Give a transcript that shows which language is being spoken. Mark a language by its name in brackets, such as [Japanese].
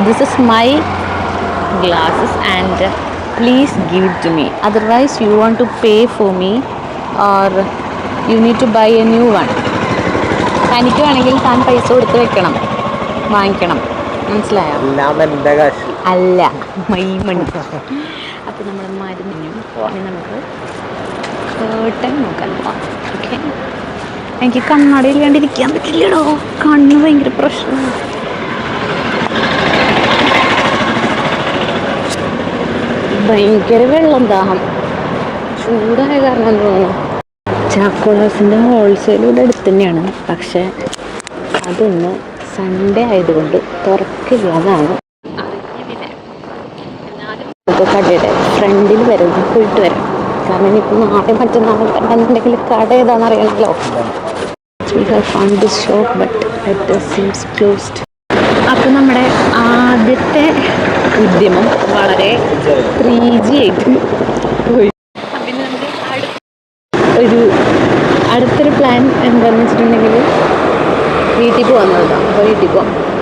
[English] This is my glasses and please give it to me. Otherwise you want to pay for me or you need to buy a new one. [Malayalam] തനിക്ക് വേണമെങ്കിൽ താൻ പൈസ കൊടുത്ത് വെക്കണം, വാങ്ങിക്കണം. മനസ്സിലായോ? അല്ല [English] My money. [Malayalam] അപ്പം നമ്മൾ മരുന്നിനും നമുക്ക് കേട്ടൻ നോക്കാൻ പോവാം. ഓക്കെ. എനിക്ക് കണ്ണടയില്ലാണ്ടിരിക്കാൻ പറ്റില്ലടോ, കണ്ണ് ഭയങ്കര പ്രശ്നമാണ്. ഭയങ്കര വെള്ളം ദാഹം, ചൂടായ കാരണം തോന്നുന്നു. ചാക്കോളാസിൻ്റെ ഹോൾസെയിൽ ഇവിടെ അടുത്ത് തന്നെയാണ്, പക്ഷെ അതൊന്ന് സൺഡേ ആയതുകൊണ്ട് തുറക്കില്ല എന്നാണ് നമുക്ക് കടയുടെ ഫ്രണ്ടിൽ വരെ പോയിട്ട് വരാം. കാരണം ഇനിയിപ്പോൾ നാളെ മറ്റന്നാൾ കണ്ടെന്നുണ്ടെങ്കിൽ കട ഏതാണെന്ന് അറിയണമല്ലോ. [English] We have found this shop but it seems closed. [Malayalam] അപ്പോൾ നമ്മുടെ ആദ്യത്തെ ഉദ്യമം വളരെ 3G ആയിട്ട് പോയി. പിന്നെ നമുക്ക് അടുത്തൊരു പ്ലാൻ എന്താണെന്ന് വെച്ചിട്ടുണ്ടെങ്കിൽ വീട്ടിൽ പോകുന്നതാണ്. അപ്പോൾ വീട്ടിൽ പോകാം.